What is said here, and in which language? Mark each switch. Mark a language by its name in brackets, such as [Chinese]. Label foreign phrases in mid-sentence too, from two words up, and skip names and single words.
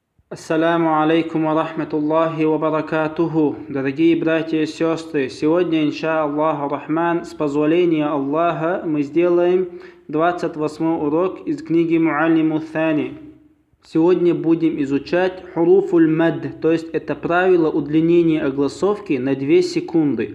[Arabic] السلام عليكم ورحمة الله وبركاته. [Russian] Дорогие братья и сестры, сегодня, [Arabic] إن شاء الله الرحمن, [Russian] с позволения Аллаха, мы сделаем 28 урок из книги Муаллиму Thani. Сегодня будем изучать [Arabic] حروف المد, [Russian] то есть это правило удлинения огласовки на 2 секунды.